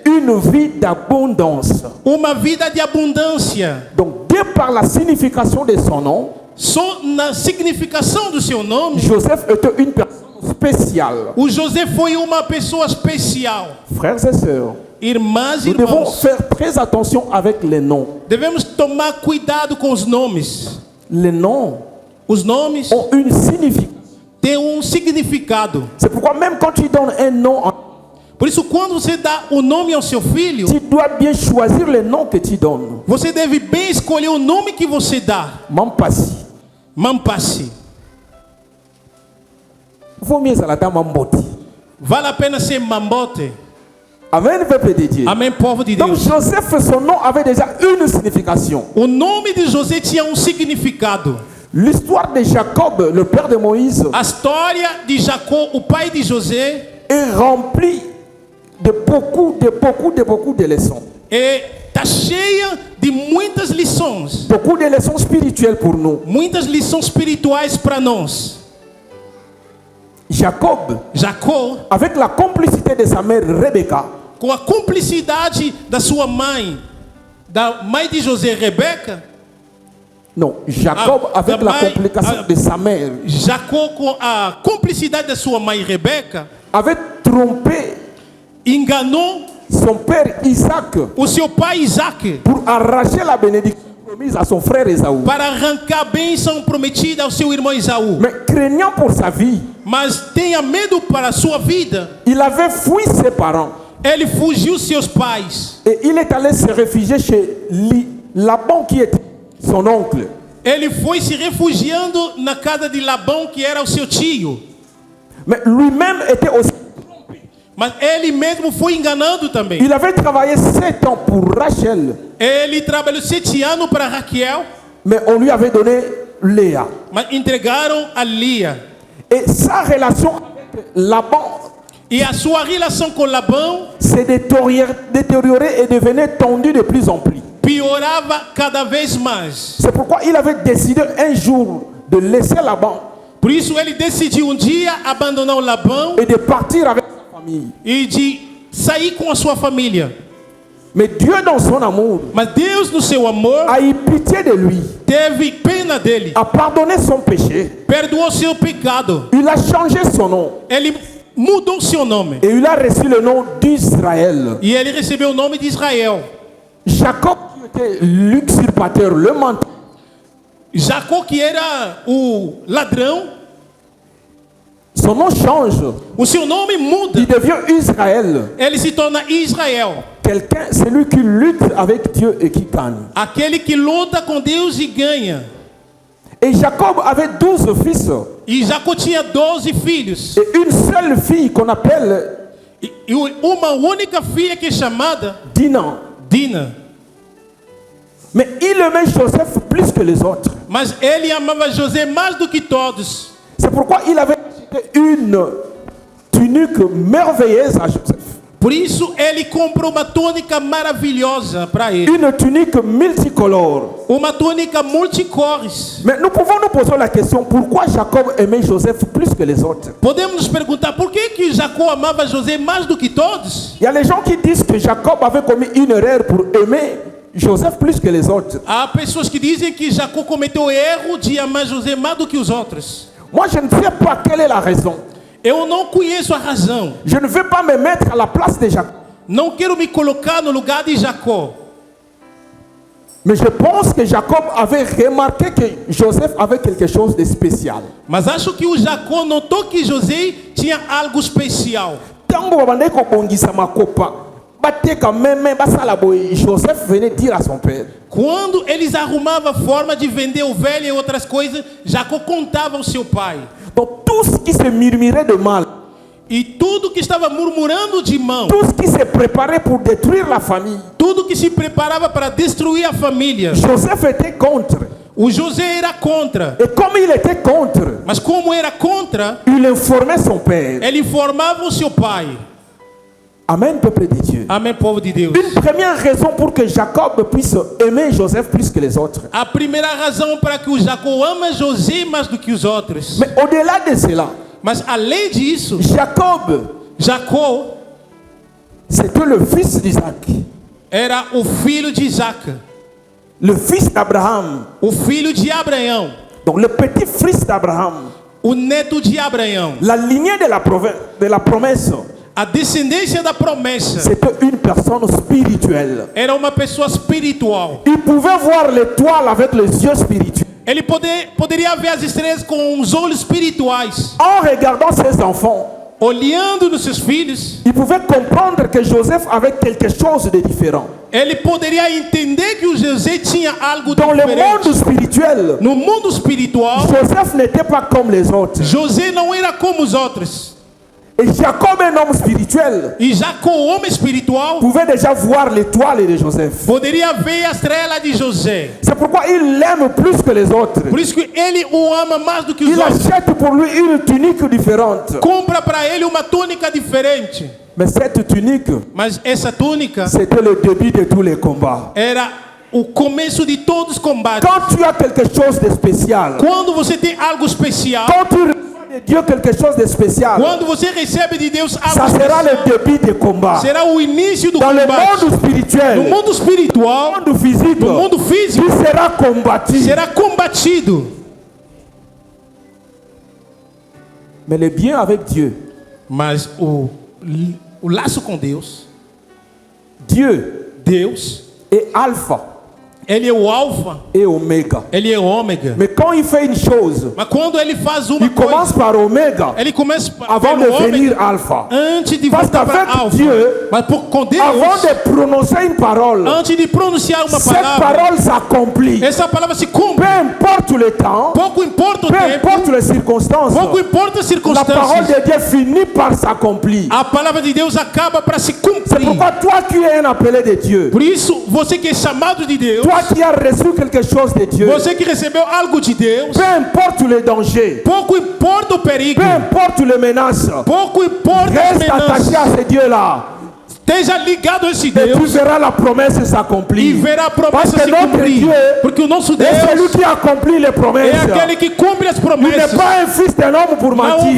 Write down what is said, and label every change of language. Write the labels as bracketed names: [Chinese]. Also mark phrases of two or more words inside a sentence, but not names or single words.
[French] une vie d'abondance. [Portuguese] uma vida de abundância. [French] Donc, de par la signification de son nom, [Portuguese] Só na significação do seu nome, [French] Joseph était une personne spéciale. [Portuguese] o José foi uma pessoa especial. [French] Frères et sœurs, [Portuguese] Irmãs e [French] nous devons [Portuguese] irmãos, [French] faire très attention avec les noms. [Portuguese] devemos tomar cuidado com os nomes. [French] Les noms [Portuguese] Os nomes [French] ont une signification. [Portuguese] têm significado. [French] C'est pourquoi même quand tu donnes un nom, [Portuguese] Por isso, quando você dá o nome ao seu filho, [French] tu dois bien choisir le nom que tu donnes. [Portuguese] você deve bem escolher o nome que você dá. [French] Mampasi. [Portuguese] Mampassi. [French] Vaut mieux à la dame Mamboti. [Portuguese] Vale a pena ser Mambote. [French] Amen, peuple de Dieu. [Portuguese] Amém, povo de [French] Donc [Portuguese] Deus. [French] Joseph, son nom avait déjà une signification. [Portuguese] O nome de José tinha significado. [French] L'histoire de Jacob, le père de Moïse, [Portuguese] A história de Jacó, o pai de José, [French] est remplie de beaucoup de leçons. [Portuguese] está cheia de muitas lições. [French] Beaucoup de leçons spirituelles pour nous. [Portuguese] Muitas lições espirituais para nós. [French] Jacob, [Portuguese] Jacó, [French] avec la complicité de sa mère Rebecca, [Portuguese] com a cumplicidade da sua mãe, da mãe de José, Rebeca. [French] non, Jacob avec [Portuguese] da [French] la [Portuguese] mãe, [French] complication de sa mère, [Portuguese] Jacó, com a cumplicidade da sua mãe, Rebeca, [French] avait trompé [Portuguese] enganou [French] son père Isaac [Portuguese] o seu pai Isaac [French] pour arracher la bénédiction promise à son frère Esaú. [Portuguese] para arrancar a bênção prometida ao seu irmão Esaú. [French] Mais craignant pour sa vie, [Portuguese] Mas tenha medo para a sua vida. [French] il avait fui ses parents [Portuguese] Ele fugiu seus pais. [French] et il est allé se réfugier chez Laban qui était son oncle. [Portuguese] Ele foi se refugiando na casa de Labão, que era o seu tio. [French] Mais lui-même était aussi. [Portuguese] Mas ele mesmo foi enganando também. [French] Il avait travaillé 7 ans pour Rachel, [Portuguese] Ele trabalhou 7 anos para Raquel, [French] mais on lui avait donné Léa. [Portuguese] mas entregaram a Lia. [French] Et sa relation avec Laban [Portuguese] E a sua relação com Labão [French] s'est détériorée et devenait tendue de plus en plus. [Portuguese] piorava cada vez mais. [French] C'est pourquoi il avait décidé un jour de laisser Laban [Portuguese] Por isso ele decidiu dia abandonar o Labão [French] et de partir avec sa famille. [Portuguese] e de sair com a sua família. [French] Mais Dieu, dans son amour, [Portuguese] Mas Deus, no seu amor, [French] a eu pitié de lui, [Portuguese] teve pena dele, [French] a pardonné son péché. [Portuguese] perdoou seu pecado. [French] Il a changé son nom [Portuguese] Ele mudou seu nome. [French] et il a reçu le nom d'Israël. [Portuguese] E ele recebeu o nome de Israel. [French] Jacob, qui était l'usurpateur, le menteur, [Portuguese] Jacó, que era o ladrão, [French] son nom change. [Portuguese] o seu nome muda. [French] Il devient Israël. [Portuguese] Ele se torna Israel. [French] Quelqu'un, celui qui lutte avec Dieu et qui gagne. [Portuguese] Aquele que luta com Deus e ganha. [French] Et Jacob avait 12 fils [Portuguese] E Jacó tinha 12 filhos. [French] et une seule fille qu'on appelle [Portuguese] E uma única filha que é chamada [French] Dinan. [Portuguese] Dina. [French] Mais il aimait Joseph plus que les autres. [Portuguese] Mas ele amava José mais do que todos. [French] C'est pourquoi il avait acheté une tunique merveilleuse à Joseph. [Portuguese] Por isso ele comprou uma túnica maravilhosa para ele. [French] Une tunique multicolore. [Portuguese] Uma túnica multicores. [French] Mais nous pouvons nous poser la question, pourquoi Jacob aimait Joseph plus que les autres? [Portuguese] Podemos nos perguntar por que Jacó amava José mais do que todos? [French] Il y a les gens qui disent que Jacob avait commis une erreur pour aimer Joseph plus que les autres. [Portuguese] Há pessoas que dizem que Jacó cometeu o erro de amar José mais do que os outros. [French] Moi, je ne sais pas quelle est la raison. [Portuguese] Eu não conheço a razão. [French] Je ne veux pas me mettre à la place de Jacob. [Portuguese] Não quero me colocar no lugar de Jacó. [French] Mais je pense que Jacob avait remarqué que Joseph avait quelque chose de spécial. [Portuguese] Mas acho que o Jacó notou que José tinha algo especial. [Lingala] Tango babandai kobongisa makopa, bateka meme basala boy, [French] Joseph venait dire à son père. [Portuguese] Quando eles arrumavam a forma de vender ovelha e outras coisas, Jacó contava ao seu pai. [French] Donc tout ce qui se murmurait de mal, [Portuguese] E tudo que estava murmurando de mão, [French] tout ce qui se préparait pour détruire la famille, [Portuguese] tudo que se preparava para destruir a família, [French] Joseph était contre. [Portuguese] o José era contra. [French] Et comme il était contre, [Portuguese] Mas como era contra, [French] il informait son père. [Portuguese] ele informava o seu pai. [French] Amen, peuple de Dieu. [Portuguese] Amém, povo de Deus. [French] Une première raison pour que Jacob puisse aimer Joseph plus que les autres. [Portuguese] A primeira razão para que o Jacó ama José mais do que os outros. [French] Mais au-delà de cela, [Portuguese] Mas além disso, [French] Jacob, [Portuguese] Jacó [French] c'était le fils d'Isaac, [Portuguese] era o filho de Isaac, [French] le fils d'Abraham, [Portuguese] o filho de Abraão, [French] donc le petit-fils d'Abraham, [Portuguese] o neto de Abraão. [French] la lignée de la promesse. [Portuguese] A descendência da promessa. [French] C'était une personne spirituelle. [Portuguese] Era uma pessoa espiritual. [French] Il pouvait voir l'étoile avec les yeux spirituels. [Portuguese] Ele poderia ver as estrelas com os olhos espirituais. [French] En regardant ses enfants, [Portuguese] Olhando nos seus filhos, [French] il pouvait comprendre que Joseph avait quelque chose de différent. [Portuguese] ele poderia entender que o José tinha algo [French] Dans le monde [Portuguese] diferente. [French] spirituel, [Portuguese] No mundo espiritual, [French] Joseph n'était pas comme les autres. [Portuguese] José não era como os outros. [French] Et Jacob, un homme spirituel, [Portuguese] E Jacó, o homem espiritual, [French] pouvait déjà voir l'étoile de Joseph. [Portuguese] poderia ver a estrela de José. [French] C'est pourquoi il l'aime plus que les autres. [Portuguese] Por isso que ele o ama mais do que os [French] Il [Portuguese] outros. [French] achète pour lui une tunique différente. [Portuguese] Compra para ele uma túnica diferente. [French] Mais cette tunique, [Portuguese] Mas essa túnica [French] c'était le début de tous les combats. [Portuguese] era o começo de todos os combates. [French] Quand tu as quelque chose de spécial, [Portuguese] Quando você tem algo especial, [French] quand tu reçois de Dieu quelque chose de spécial, [Portuguese] quando você recebe de Deus [French] ça [Portuguese] algo [French] sera [Portuguese] especial, [French] le début des combats. [Portuguese] será o início do [French] Dans le [Portuguese] combate. [French] monde spirituel, [Portuguese] No mundo [French] dans [Portuguese] espiritual, [French] le monde physique, [Portuguese] no mundo físico, [French] tu seras combattu. [Portuguese] será combatido. [French] Mais le bien avec Dieu, [Portuguese] Mas o laço com Deus, [French] Dieu [Portuguese] Deus, [French] est alpha [Portuguese] ele é o alfa, [French] et oméga. [Portuguese] ele é o ômega. [French] Mais quand il fait une chose, [Portuguese] Mas quando ele faz uma [French] il commence [Portuguese] coisa, [French] par oméga [Portuguese] ele começa [French] avant de [Portuguese] pelo [French] venir [Portuguese] ômega [French] alpha. [Portuguese] antes de [French] Parce [Portuguese] voltar para [French] qu'avec [Portuguese] alfa. [French] Dieu, [Portuguese] Mas com Deus, [French] Avant de prononcer une parole, [Portuguese] antes de pronunciar uma [French] cette [Portuguese] palavra, [French] parole s'accomplit. [Portuguese] essa palavra se [French] Peu [Portuguese] cumpre. [French] importe le temps, [Portuguese] Pouco importa o [French] peu [Portuguese] tempo, [French] importe les circonstances, [Portuguese] pouco importa as [French] la parole [Portuguese] circunstâncias. [French] de Dieu finit par s'accomplir. [Portuguese] A palavra de Deus acaba para se [French] C'est [Portuguese] cumprir. [French] pourquoi toi qui es un appelé de Dieu, [Portuguese] Por isso, você que é chamado de Deus, [French] toi qui as reçu quelque chose de Dieu, [Portuguese] você que recebeu algo de Deus, [French] peu importe les dangers, [Portuguese] pouco importa o perigo, [French] peu importe les menaces, [Portuguese] pouco importa as [French] reste attaché [Portuguese] ameaças. [French] à ce Dieu-là. [Portuguese] Esteja ligado a esse [French] Et tu [Portuguese] Deus [French] verras la promesse [Portuguese] e [French] s'accomplir. [Portuguese] verá a [French] Parce [Portuguese] promessa [French] que [Portuguese] se [French] notre [Portuguese] cumprir. [French] Dieu [Portuguese] Porque o nosso [French] est [Portuguese] Deus [French] celui qui accomplit les [Portuguese] é [French] promesses. [Portuguese] aquele que cumpre as [French] Il n'est [Portuguese] promessas. [French] pas un fils d'un homme pour [Portuguese] Não é um